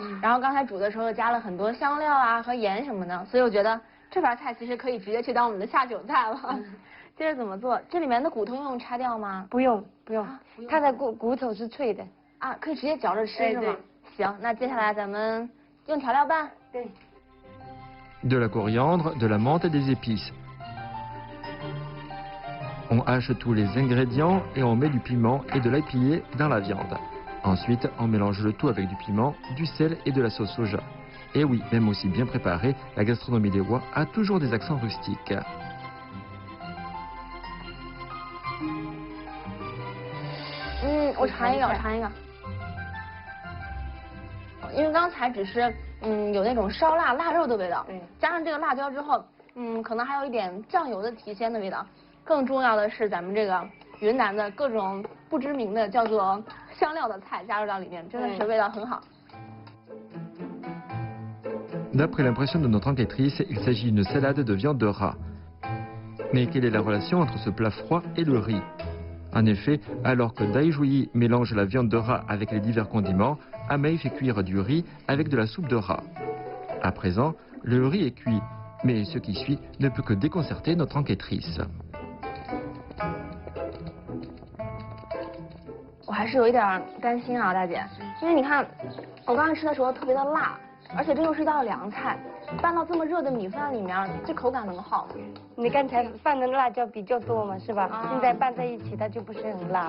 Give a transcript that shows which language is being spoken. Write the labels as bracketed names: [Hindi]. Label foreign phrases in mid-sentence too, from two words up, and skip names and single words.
[Chinese] 然后刚才煮的时候加了很多香料啊和盐什么的，所以我觉得这盘菜其实可以直接去当我们的下酒菜了。接着怎么做？这里面的骨头用拆掉吗？不用，它的骨头是脆的。啊，可以直接嚼着吃是吗？行，那接下来咱们用调料拌。对。 [French] De la coriandre, de la menthe et des épices. On hache tous les ingrédients et on met du piment et de l'ail pillé dans la viande. Ensuite, on mélange le tout avec du piment, du sel et de la sauce soja. Et oui, même aussi bien préparée, la gastronomie des rois a toujours des accents rustiques. [Chinese] 我尝一个，因为刚才只是有那种烧腊腊肉的味道，加上这个辣椒之后，可能还有一点酱油的提鲜的味道。更重要的是咱们这个云南的各种不知名的叫做香料的菜加入到里面，真的是味道很好。 [French] D'après l'impression de notre enquêtrice, il s'agit d'une salade de viande de rat. Mais quelle est la relation entre ce plat froid et le riz? En effet, alors que Dai Juyi mélange la viande de rat avec les divers condiments, Amei fait cuire du riz avec de la soupe de rat. À présent, le riz est cuit, mais ce qui suit ne peut que déconcerter notre enquêtrice. [Chinese] 我还是有一点担心啊，大姐，因为你看，我刚才吃的时候特别的辣，而且这又是一道凉菜，拌到这么热的米饭里面，这口感能好吗？你刚才放的辣椒比较多嘛，是吧？现在拌在一起，它就不是很辣了。